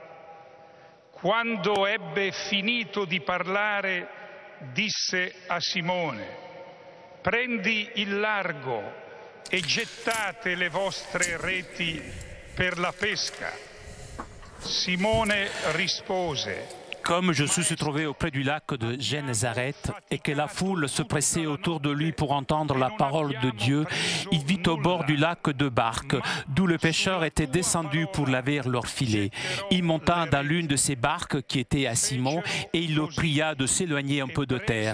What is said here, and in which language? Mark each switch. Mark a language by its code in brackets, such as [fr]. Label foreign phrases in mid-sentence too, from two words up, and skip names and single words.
[it] Quando ebbe finito di parlare, disse a Simone: prendi il largo e gettate le vostre reti per la pesca. Simone rispose: [fr] Comme Jésus se trouvait auprès du lac de Gennesaret et que la foule se pressait autour de lui pour entendre la parole de Dieu, il vit au bord du lac 2 barques, d'où les pêcheurs étaient descendus pour laver leurs filets. Il monta dans l'une de ces barques qui était à Simon et il le pria de s'éloigner un peu de terre.